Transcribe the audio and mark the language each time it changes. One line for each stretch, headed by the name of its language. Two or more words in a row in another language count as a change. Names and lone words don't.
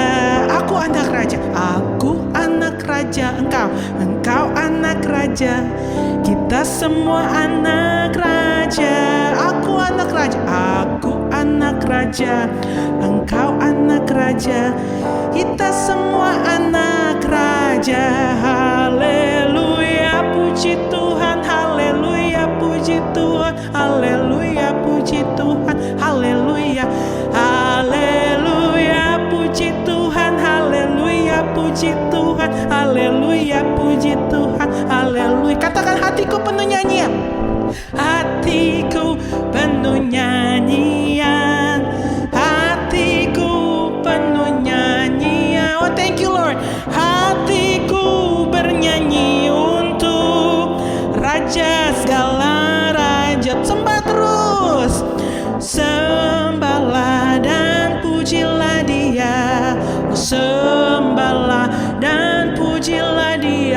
Indonesian: Aku anak Raja. Aku anak Raja. Engkau anak Raja. Kita semua anak Raja. Aku anak Raja. Aku anak Raja. Engkau anak Raja. Kita semua anak Raja. Haleluya. Puji Tuhan. Haleluya. Puji Tuhan. Haleluya. Puji Tuhan. Haleluya. Haleluya. Puji Tuhan. Haleluya. Puji Tuhan. Haleluya. Puji Tuhan. Haleluya. Katakan hatiku penuh nyanyian. Hatiku penuh nyanyian. Hatiku penuh nyanyian.
English: Oh, thank you Lord.
Indonesian: Hatiku bernyanyi untuk Raja segala raja. Sembah terus. Sembahlah dan pujilah Dia. Sembahlah dan pujilah Dia.